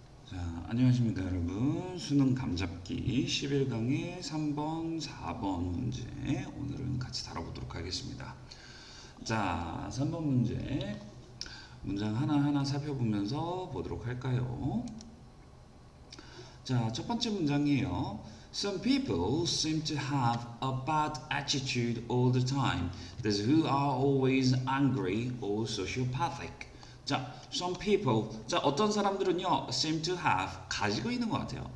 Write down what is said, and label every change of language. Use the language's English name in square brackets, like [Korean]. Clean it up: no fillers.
[Korean] 자, 안녕하십니까 여러분. 수능 감잡기 11강의 3번, 4번 문제 오늘은 같이 다뤄보도록 하겠습니다. 자, 3번 문제 문장 하나하나 살펴보면서 보도록 할까요? 자, 첫 번째 문장이에요. [English] Some people seem to have a bad attitude all the time. Those who are always angry or sociopathic. [Korean] 자, [English] some people. [Korean] 자, 어떤 사람들은요, [English] seem to have [Korean] 가지고 있는 것 같아요.